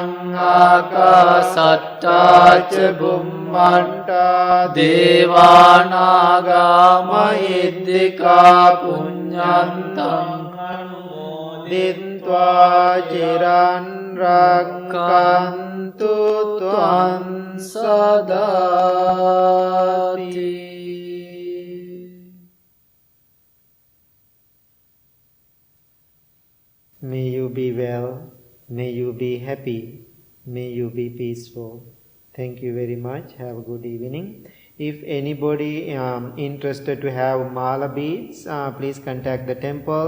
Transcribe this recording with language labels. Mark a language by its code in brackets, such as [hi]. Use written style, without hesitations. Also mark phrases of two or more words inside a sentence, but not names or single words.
[pi] ආකාසට්ටාච බුම්මන්තා දේවානාගා මහිද්దికා පුඤ්ඤන්තං අනුමෝදිत्वा චිරං රක්ඛන්තු ත්වං සදාති. [en] May you be well, may you be happy, may you be peaceful. Thank you very much. Have a good evening. If anybody interested to have mala beads, please contact the temple.